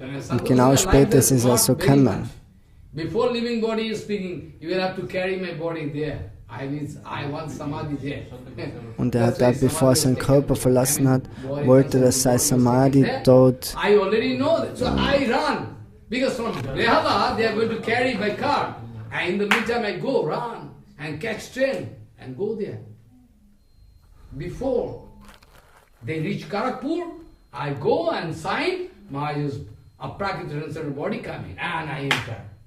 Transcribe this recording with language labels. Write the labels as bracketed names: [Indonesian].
[German] Und genau später ist es so gekommen. [English] Before leaving body is speaking, you will have to carry my body there. I want samadhi there. [German] Und er hat da, bevor er seinen Körper verlassen hat, wollte, dass sein Samadhi dort. [English] I already know that, so I run. Because from Rehala, they are going to carry by car. And in the meantime, I go, run, and catch train, and go there. Before they reach Karakpur, I go and sign, Maharaj's Aprakita body coming, and I enter.